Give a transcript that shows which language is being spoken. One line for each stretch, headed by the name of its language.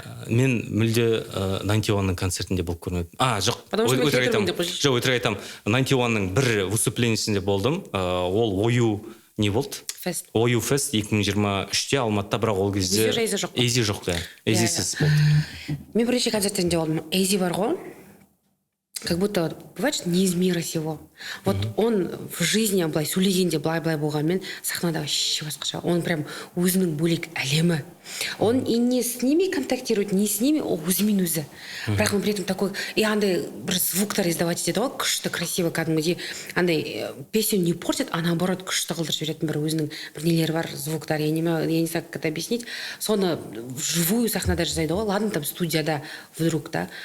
Kazakh: Мен мүлде 91-ның концертінде болып көрмедім. Өтірік айтам. 91-ның бір выступлениесінде болдым. Ол ою не болды? Ою фест 2023-те Алматыда, бірақ ол кезде Эйзи жоқ. Эйзисіз болды. Мен бірінші концерттерінде болдым. Эйзи бар ғой,
Russian: как будто, бывает, не из мира сего. Вот он в жизни
Kazakh: былай сөйлегенде былай болғанмен сахнада вообще басқаша.
Russian: Он прям
Kazakh: өзінің бөлек әлемі.
Russian: Он и не с ними контактирует, не с ними,
Kazakh: өзімен өзі. Бірақ он при этом такой, и андай бір звуктар издавать етеді ғой, күшті, красиво, кәдімгідей. Андай
Russian: песню не портит, а наоборот
Kazakh: күшті қылдырып жіберетін бір өзінің бір нелері бар, звуктар.
Russian: Я не знаю, как это объяснить.
Kazakh: Соны вживую сахнада жасайды ғой.
Russian: Ладно, там студияда вдруг, да.